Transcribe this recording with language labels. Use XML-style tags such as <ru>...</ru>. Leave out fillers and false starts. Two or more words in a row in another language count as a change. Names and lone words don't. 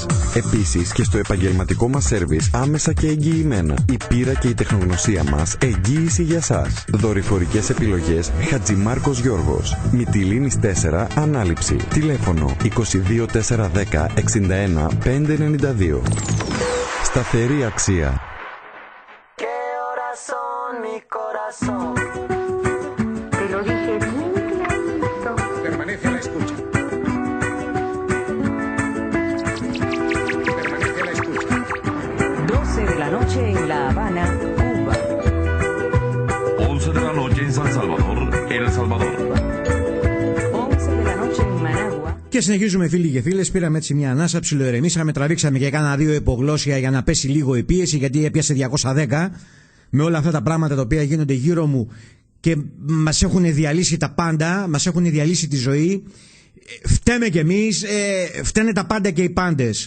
<el>Επίσης και στο επαγγελματικό μας σέρβις άμεσα και εγγυημένα. Η πείρα και η τεχνογνωσία μας εγγύηση για σας. Δορυφορικές επιλογές Χατζημάρκος Γιώργος. Μυτιλήνης 4 Ανάληψη. Τηλέφωνο 22 410 61 592. Σταθερή αξία.</el> <es>Permanece a la escucha. Permanece a la escucha. 12 de la noche en La Habana, Cuba. 11 de la noche en San Salvador, El Salvador. 11 de la noche en Managua.</es> <el>Και συνεχίζουμε, φίλοι και φίλες. Πήραμε έτσι μια ανάσα, ψιλοερεμήσαμε, τραβήξαμε και κάνα 2 υπογλώσσια για να πέσει λίγο η πίεση, γιατί έπιασε 210 με όλα αυτά τα πράγματα τα οποία γίνονται γύρω μου και μας έχουν διαλύσει τα πάντα, μας έχουν διαλύσει τη ζωή. Φταίμε κι εμείς, φταίνε τα πάντα και οι πάντες.</el>